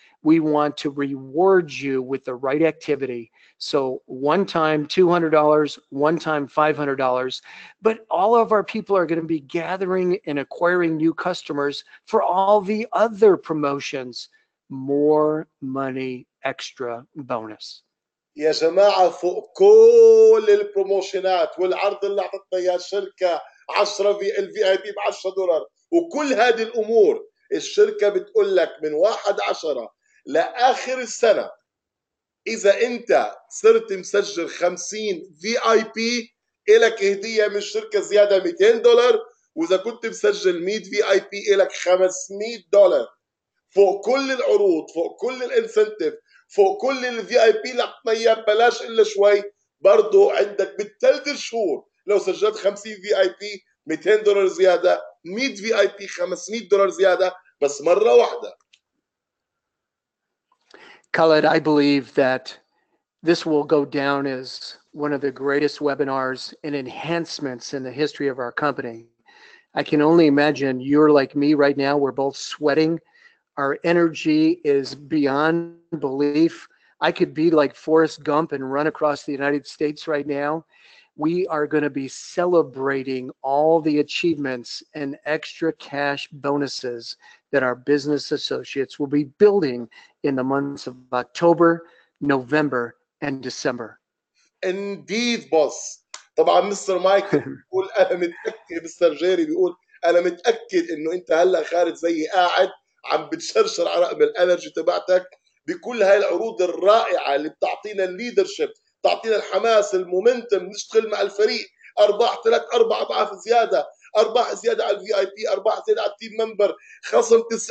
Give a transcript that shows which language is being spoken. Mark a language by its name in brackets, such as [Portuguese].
[English] We want to reward you with the right activity. So one time $200, one time $500, but all of our people are going to be gathering and acquiring new customers for all the other promotions. More money extra bonus. [Arabic] يا جماعة فوق كل البروموشنات والعرض اللي اعطتنا اياه الشركة 10 الفي اي بي ب $10 وكل هذه الامور الشركة بتقول لك من 1/10 لاخر السنة اذا انت صرت مسجل 50 في اي بي الك هدية من الشركة زيادة $200 واذا كنت مسجل 100 في اي بي الك $500 فوق كل العروض فوق كل الانسنتيف فوق كل الفي اي بي اللي اعطينا اياه ببلاش الا شوي برضه عندك بالثلاث شهور لو سجلت 50 في اي بي $200 زياده 100 في اي بي $500 زياده بس مره واحده. [English] Khaled, I believe that this will go down as one of the greatest webinars and enhancements in the history of our company. I can only imagine you're like me right now. We're both sweating. Our energy is beyond belief. I could be like Forrest Gump and run across the United States right now. We are going to be celebrating all the achievements and extra cash bonuses that our business associates will be building in the months of October, November, and December. Indeed, boss. [Arabic] طبعا مستر مايكل بيقول انا متاكد مستر جيري بيقول انا متاكد انه انت هلا خارج زي قاعد عم بتشرشر على رقم الانرجي تبعتك بكل هاي العروض الرائعه اللي بتعطينا الليدرشيب بتعطينا الحماس المومنتم نشتغل مع الفريق ارباح 3-4 اضعاف زياده ارباح زياده على الفي اي بي ارباح زياده على التيم ممبر خصم 60-70%